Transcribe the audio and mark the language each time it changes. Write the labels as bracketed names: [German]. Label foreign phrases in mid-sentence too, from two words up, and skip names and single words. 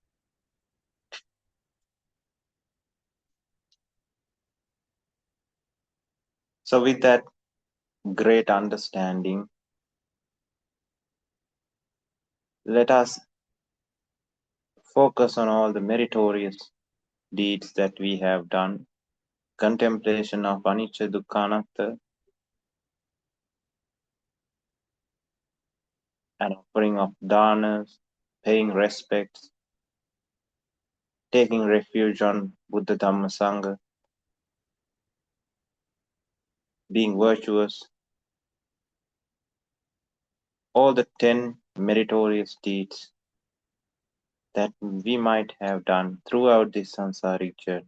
[English] So with that great understanding, let us focus on all the meritorious deeds that we have done, contemplation of [Pali] anicca dukkha anatta, [English] an offering of danas, paying respects, taking refuge on [Pali] Buddha Dhamma Sangha, [English] being virtuous, all the 10 meritorious deeds that we might have done throughout this samsaric journey.